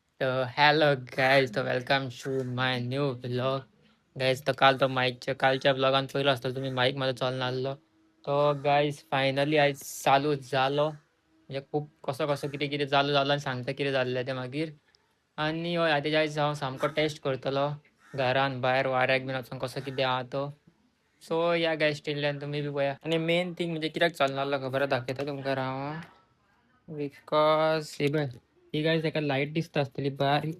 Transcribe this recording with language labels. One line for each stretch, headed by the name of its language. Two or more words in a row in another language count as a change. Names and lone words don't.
English: तर hello guys, तर welcome to my new blog.
Konkani: गाईज, तर काल तो माईकच्या कालच्या ब्लॉगान पयलो असतो तुम्ही माईक मध्ये चालून आलो.
Marathi: तो गाईज फायनली आज चालू झालो. म्हणजे खूप कसं कसं किती किती चालू झालं आणि सांगता किती झालेलं ते मागीर.
Konkani: आणि हय आताच्या आयज हांव सामको टेस्ट करतलो घरान भायर वाऱ्याक बीन वचून कसो कितें आहा तो. सो या गायज टिल्ल्यान तुम्ही बी पळया. आणि
English: main thing
Konkani: म्हणजे कित्याक चालून आसलो खबर दाखयता तुमकां हांव. बिकॉज हे बघ, ही गाईज एका लाईट दिसता असतली बारीक.